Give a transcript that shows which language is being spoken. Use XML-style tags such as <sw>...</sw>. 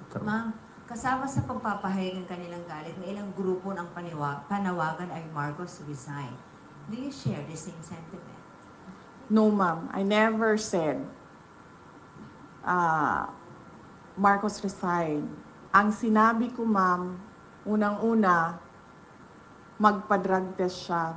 <tl>Ma'am, kasama sa pagpapahayag ng kanilang galit na ilang grupo ng panawagan ay Marcos resign.</tl> <en>Do you share the same sentiment? No, ma'am. I never said Marcos resign.</en> <tl>Ang sinabi ko, ma'am, unang-una, magpa-drug test siya.</tl>